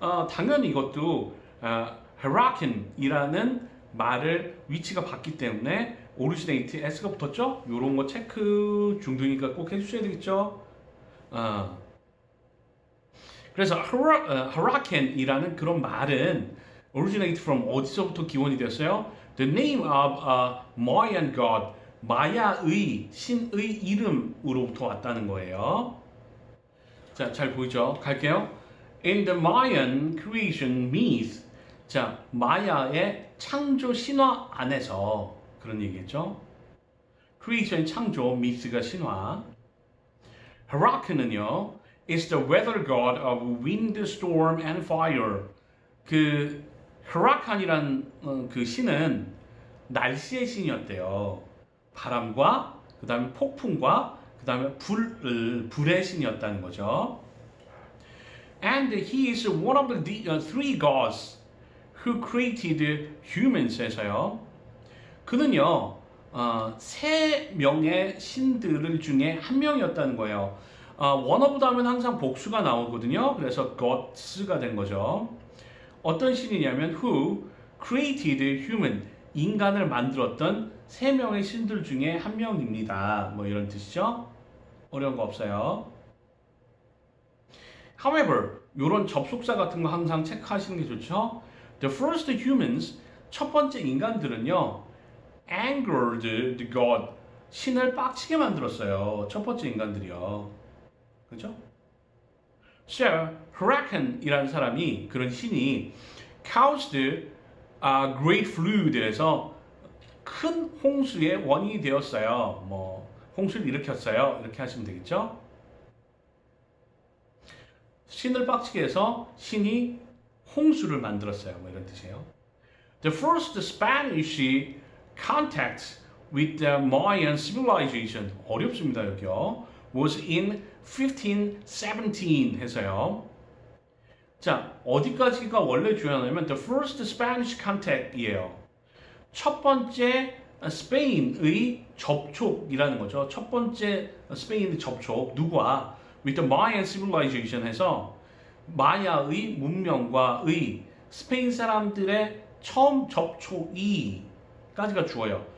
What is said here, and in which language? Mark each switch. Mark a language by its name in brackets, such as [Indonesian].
[Korean] 당연히 이것도 hurricane이라는 말을 위치가 봤기 때문에 originate s가 붙었죠? 요런 거 체크 중등이니까 꼭 해주셔야 되겠죠? 그래서 hurricane이라는 그런 말은 [English] originate from [Korean] 어디서부터 기원이 되었어요? [English] The name of a Mayan god, [Korean] 마야의 신의 이름으로부터 왔다는 거예요. 자, 잘 보이죠? 갈게요. [English] In the Mayan creation myth, [Korean] 자, 마야의 창조 신화 안에서 그런 얘기겠죠? creation 창조, myth가 신화. [English] Hurricane은요, is the weather god of wind, storm, and fire. [Korean] 그 hurricane이란 그 신은 날씨의 신이었대요. 바람과 그 다음에 폭풍과 그 다음에 불의 신이었다는 거죠. [English] And he is one of the three gods who created humans.에서요. [Korean] 그는요, 세 명의 신들 중에 한 명이었다는 거예요. one of 다음은 항상 복수가 나오거든요. 그래서 gods가 된 거죠. 어떤 신이냐면 [English] who created human, [Korean] 인간을 만들었던 세 명의 신들 중에 한 명입니다. 뭐 이런 뜻이죠. 어려운 거 없어요. However, 이런 접속사 같은 거 항상 체크하시는 게 좋죠. [English] The first humans, [Korean] 첫 번째 인간들은요, [English] angered the god, [Korean] 신을 빡치게 만들었어요. 첫 번째 인간들이요. 그죠? So, Hurricane이라는 사람이, 그런 신이 [English] caused a great flood [Korean] 에서 큰 홍수의 원인이 되었어요. 뭐 홍수를 일으켰어요. 이렇게 하시면 되겠죠? 신을 빡치게 해서 신이 홍수를 만들었어요. 뭐 이런 뜻이에요. [English] The first Spanish contact with the Mayan civilization, [Korean] 어렵습니다 여기요. [English] was in 1517 해서요. [Korean] 자, 어디까지가 원래 중요하냐면 [English] the first Spanish contact [Korean] 이에요. 첫 번째 스페인의 접촉이라는 거죠. 첫 번째 스페인의 접촉, 누구와? [English] with the Mayan civilization [Korean] 해서 마야의 문명과의 스페인 사람들의 처음 접촉이 까지가 주어요.